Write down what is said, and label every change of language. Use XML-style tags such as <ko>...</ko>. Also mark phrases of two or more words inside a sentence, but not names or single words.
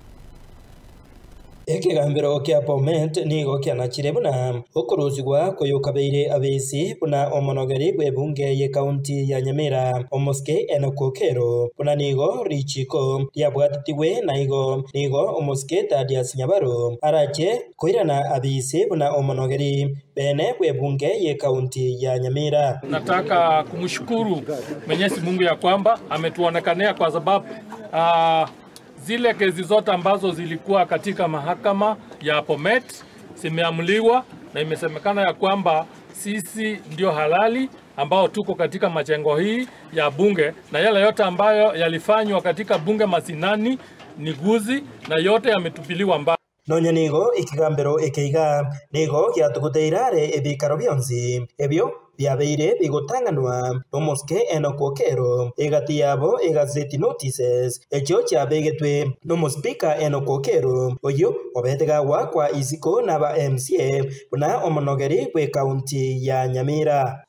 <guz>Ekigambiro kia Bomet nigo kianachire buna okuruzigwa koyokabeire abisi buna omonogeri gwebunge ye county ya Nyamira omoske enokokero buna nigo richiko lyabwatitiwe nigo omoske Thaddeus Nyabaro arache koirana abisi buna omonogeri bene gwebunge ye county ya Nyamira.</guz> <sw>Nataka kumshukuru Mwenyezi Mungu ya kwamba ametuonekania kwa sababu zile kesi zote ambazo zilikuwa katika mahakama ya Bomet zimeamuliwa na imesemekana ya kwamba sisi ndio halali ambao tuko katika majengo hii ya bunge, na yale yote ambayo yalifanywa katika bunge masinani ni guzi na yote yametupiliwa mbali.</sw> <guz>Nonya nigo ikigambiro ekeiga nigo gyatuguteirare ebikaro byonzi ebyo byabeire bigotanganwa nomoske enokokero egati yabo egaseti notices ekyo kyabegetwe nomospika enokokero oyo obetegawa kwa isiko naba MCA buna omonogeri kwe county ya Nyamira</guz>